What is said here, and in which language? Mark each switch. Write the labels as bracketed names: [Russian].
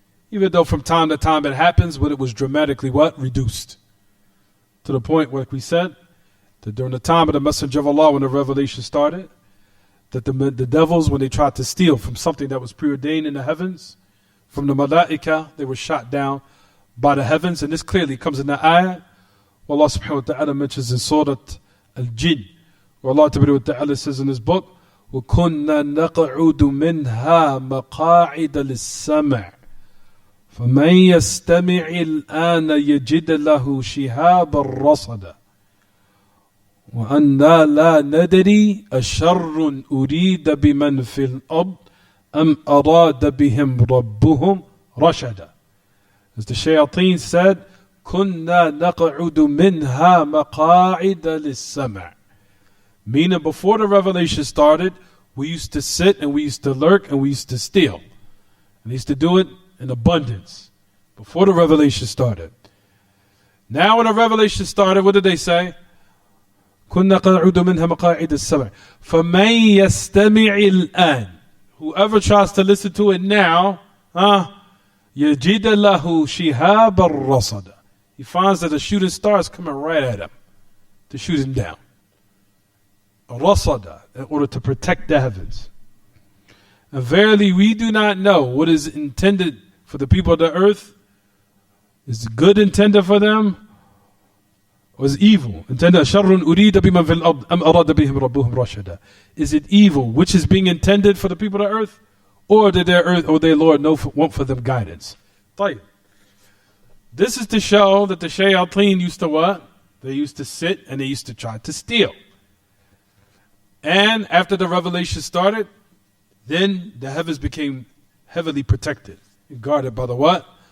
[English] Even though from time to time it happens, but it was dramatically what? Reduced. To the point where, like we said, that during the time of the Messenger of Allah, when the revelation started, that the devils, when they tried to steal from something that was preordained in the heavens, from the malaika, they were shot down by the heavens. And this clearly comes in the ayah, where Allah subhanahu wa ta'ala mentions in Surah Al-Jinn, where Allah ta'ala says in His book, [Arabic] وَكُنَّا نَقْعُدُ مِنْهَا مَقَاعِدَ لِلسَّمْعِ فَمَنْ يَسْتَمِعِ الْآنَ يَجِدَ لَهُ شِهَابًا رَصَدًا وَأَنَّا لَا نَدْرِي أَشَرٌّ أُرِيدَ بِمَنْ فِي الْأَرْضِ أَمْ أَرَادَ بِهِمْ رَبُّهُمْ رَشَدًا. [English] As the shayateen said, [Arabic] كُنَّا نَقْعُدُ مِنْهَا مَقَاعِدَ لِلسَّمْعِ. [English] Meaning before the revelation started, we used to sit and we used to lurk and we used to steal. And we used to do it in abundance before the revelation started. Now when the revelation started, what did they say? [Arabic] كُنَّا قَعُدُ مِنْهَا مَقَاعِدَ السَّمْعِ فَمَنْ يَسْتَمِعِ الْآنِ. [English] Whoever tries to listen to it now, [Arabic] يَجِدَ لَهُ شِهَابًا رَصَدًا. [English] he finds that a shooting star is coming right at him to shoot him down. Ar-Razzaaq, in order to protect the heavens. And verily we do not know what is intended for the people of the earth. Is good intended for them, or is evil intended? [Arabic] شَرٌ أُرِيدَ بِمَنْ فِي الْأَرْضِ أَمْ أَرَادَ بِهِمْ رَبُّهُمْ رَشَدًا. [English] Is it evil which is being intended for the people of the earth, or did their earth or their Lord want for them guidance? [Arabic] طيب. [English] This is to show that the shayateen used to what? They used to sit and they used to try to steal. And after the revelation started, then the heavens became heavily protected and guarded by the what?